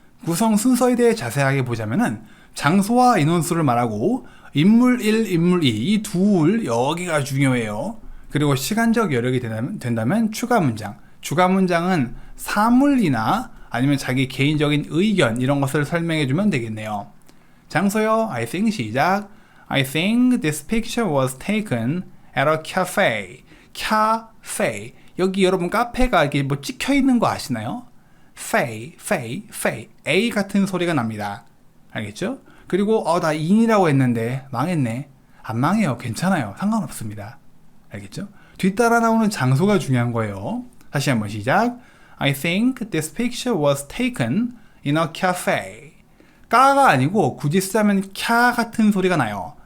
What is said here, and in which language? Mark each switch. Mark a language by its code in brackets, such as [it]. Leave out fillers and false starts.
[ko] 구성 순서에 대해 자세하게 보자면은 장소와 인원수를 말하고 인물 1, 인물 2, 이 둘 여기가 중요해요. 그리고 시간적 여력이 된다면 추가 문장. 추가 문장은 사물이나 아니면 자기 개인적인 의견 이런 것을 설명해 주면 되겠네요. 장소요. [en] I think [ko] 시작. [en] I think this picture was taken at a cafe. cafe. [ko] 여기 여러분 카페가 이렇게 뭐 찍혀 있는 거 아시나요? 페이. A 같은 소리가 납니다. 알겠죠? 그리고 나 in이라고 했는데 망했네. 안 망해요. 괜찮아요. 상관없습니다. 알겠죠? 뒤따라 나오는 장소가 중요한 거예요. 다시 한번 시작. [en] I think this picture was taken in a cafe. [ko] 까가 아니고 굳이 쓰자면 캬 같은 소리가 나요.